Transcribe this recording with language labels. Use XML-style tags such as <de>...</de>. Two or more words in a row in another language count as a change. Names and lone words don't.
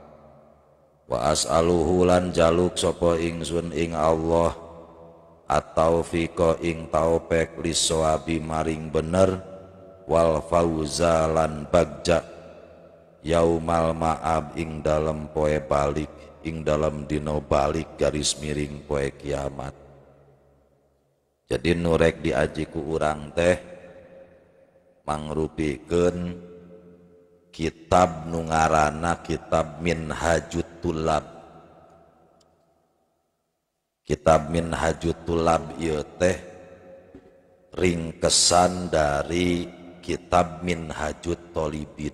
<ar>Wa as'aluhu</ar> <jv>lan jaluk sapa ingsun ing Allah at-taufiqa ing taufik lisawabi maring bener</jv> <ar>wal fauza</ar> <jv>lan bagja</jv> <ar>yaumal ma'ab</ar> <su>ing dalem poe balik</su> <jv>ing dalam dino balik garis miring</jv> <su>poe kiamat. Jadi nurek diaji ku urang teh mangrupikeun kitab nu ngaranna kitab Minhajut Tulab. Kitab Minhajut Tulab ieu teh ringkesan dari kitab Minhajut Thalibin.</su>